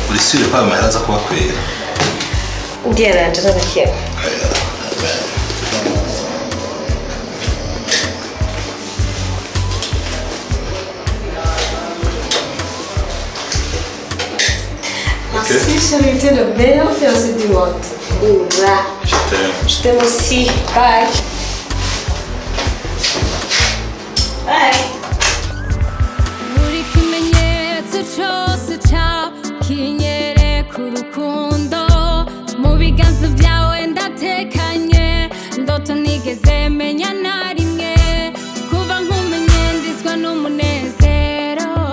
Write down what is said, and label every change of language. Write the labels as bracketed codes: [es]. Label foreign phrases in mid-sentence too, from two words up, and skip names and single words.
[rn] usibye ko amahera aza kubakwira ngeranje n'abakiye [fr] Merci chérie, tu es le meilleur fiancé du monde. Ouah. Je t'aime. Je t'aime aussi. [en] Bye. Bye. [rn] Uri kimenyetso cyose cyawe kinyereka urukundo mu biganza byawe ndatekanye ndoto nigeze menya na rimwe kuva nkumenye ndizwa n'umunezero